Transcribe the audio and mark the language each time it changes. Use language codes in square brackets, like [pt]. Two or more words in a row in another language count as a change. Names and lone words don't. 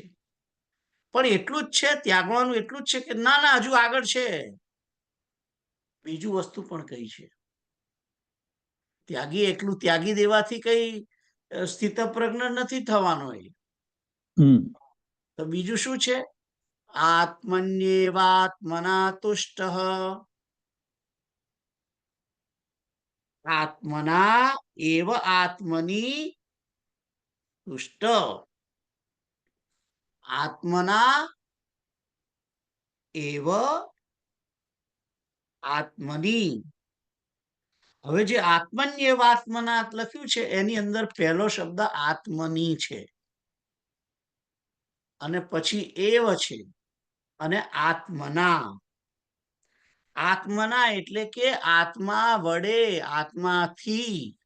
[gu] પણ એટલું જ છે ત્યાગવાનું? એટલું જ છે કે ના, હજુ આગળ છે. બીજું વસ્તુ પણ કઈ છે. એકલું ત્યાગી દેવાથી કઈ સ્થિત પ્રજ્ઞ નથી થવાનો. તો બીજું શું છે? [sa] આત્મન્યેવાત્મના તુષ્ટ. આત્મના એવ આત્મની તુષ્ટ. આત્મના એવ આત્મની. [gu] હવે જે આત્મન્યેવાત્મના લખ્યું છે, એની અંદર પહેલો શબ્દ આત્મની છે, અને પછી એવ છે, અને આત્મના. આત્મના એટલે કે આત્મા વડે, આત્માથી.